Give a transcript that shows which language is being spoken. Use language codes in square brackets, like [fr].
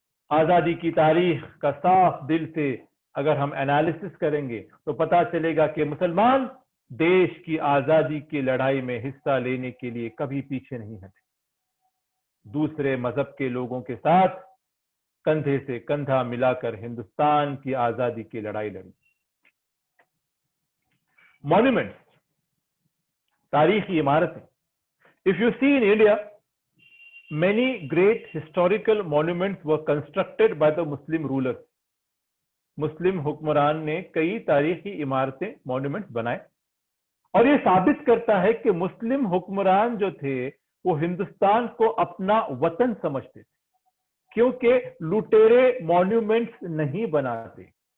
[hi] आजादी की तारीख का साफ दिल से अगर हम एनालिसिस करेंगे तो पता चलेगा कि मुसलमान देश की आजादी की लड़ाई में हिस्सा लेने के लिए कभी पीछे नहीं हटे, दूसरे मजहब के लोगों के साथ कंधे से कंधा मिलाकर हिंदुस्तान की आजादी की लड़ाई लड़ी। मॉन्यूमेंट्स, तारीखी इमारतें। [en] If you see in India, many great historical monuments were constructed by the Muslim rulers. [hi] मुस्लिम हुक्मरान ने कई तारीखी इमारतें, मॉन्यूमेंट्स बनाए, और ये साबित करता है कि मुस्लिम हुक्मरान जो थे वो हिंदुस्तान को अपना वतन समझते थे, क्योंकि लुटेरे मॉन्यूमेंट्स नहीं बनाते।